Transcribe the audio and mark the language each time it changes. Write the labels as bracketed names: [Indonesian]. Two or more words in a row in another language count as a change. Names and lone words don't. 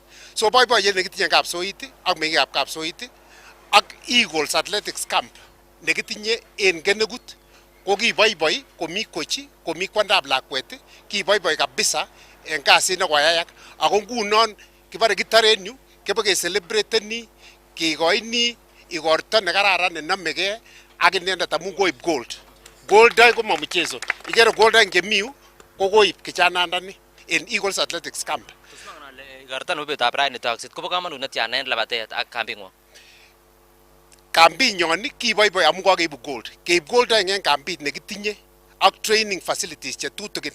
[Kalenjin] So boiboiyet nekitinye en Kapsoit ak mengikab Kapsoit ak Eagles Athletics Camp nekitinye en kenekut ko kiboiboi komi kochi komi kwandab lakwet kiboiboi kabisa en kasit nekoyayak ako ngunon kibare kitaren yu kebe celebrate kikoini igorto nekararan nenamegei ak inendet amun koib gold. Gold ko ma mchezo. Igere gold ngemi yu ko koib kijanandani en Eagles Athletics Camp. Tos mangen ale igorto nebo betutab rani takset kobo kamanut netiana en labatet ak kambingwong. Kambinyon kiboiboi amun kokeibu gold. Keib gold en kambit nekitinye ak [English] training facilities [Kalenjin] che tutigin.